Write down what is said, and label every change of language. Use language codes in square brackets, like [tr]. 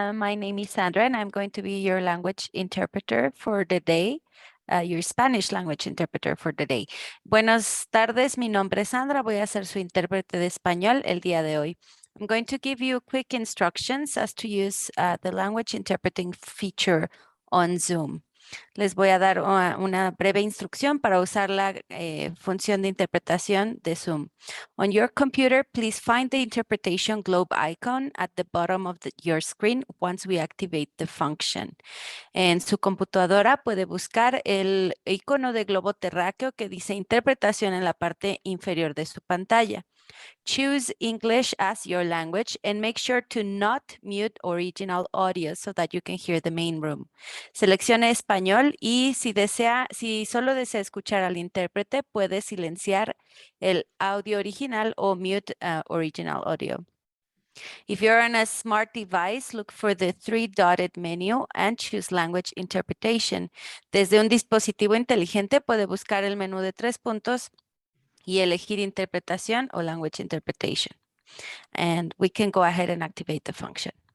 [en] My name is Sandra, and I'm going to be your language interpreter for the day, your Spanish language interpreter for the day. [es] Buenas tardes, mi nombre es Sandra. Voy a ser su intérprete de español el día de hoy. [en] I'm going to give you quick instructions as to use the language interpreting feature on Zoom. [es] Les voy a dar una breve instrucción para usar la función de interpretación de Zoom. [en] On your computer, please find the interpretation globe icon at the bottom of your screen once we activate the function. [es] En su computadora puede buscar el icono de globo terráqueo que dice interpretación en la parte inferior de su pantalla. [en] Choose English as your language and make sure to not mute original audio so that you can hear the main room. [es] Seleccione español y si solo desea escuchar al intérprete, puede silenciar el audio original o [en] mute original audio. If you're on a smart device, look for the 3-dotted menu and choose language interpretation. [es] Desde un dispositivo inteligente puede buscar el menú de 3 puntos y elegir interpretación o [en] language interpretation. And we can go ahead and activate the function.